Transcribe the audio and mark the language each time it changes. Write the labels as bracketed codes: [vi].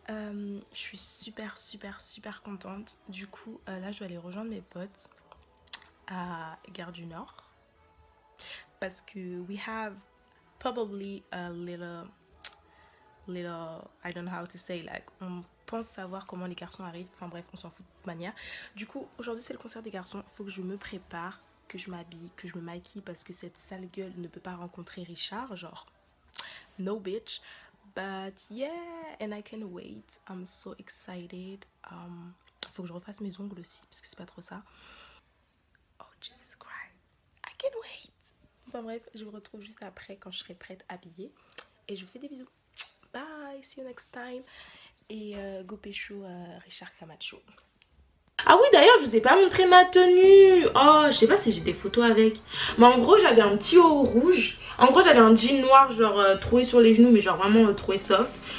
[fr] Je suis super contente. Du coup là je dois aller rejoindre mes potes à Gare du Nord parce que [en] we have probably a little I don't know how to say, like [fr] on pense savoir comment les garçons arrivent, enfin bref on s'en fout de toute manière. Du coup aujourd'hui c'est le concert des garçons, faut que je me prépare, que je m'habille, que je me maquille parce que cette sale gueule ne peut pas rencontrer Richard, genre [en] no bitch. But yeah, and I can't wait, I'm so excited. [fr] Faut que je refasse mes ongles aussi parce que c'est pas trop ça. [en] Oh Jesus Christ, I can't wait. [fr] Enfin bref, je vous retrouve juste après quand je serai prête, habillée, et je vous fais des bisous. [en] Bye, see you next time. [fr] Et go pécho [en] Richard Camacho. [fr] Ah oui, d'ailleurs je vous ai pas montré ma tenue. Oh, je sais pas si j'ai des photos avec. Mais en gros j'avais un petit haut rouge. En gros j'avais un jean noir genre troué sur les genoux, mais genre vraiment troué soft.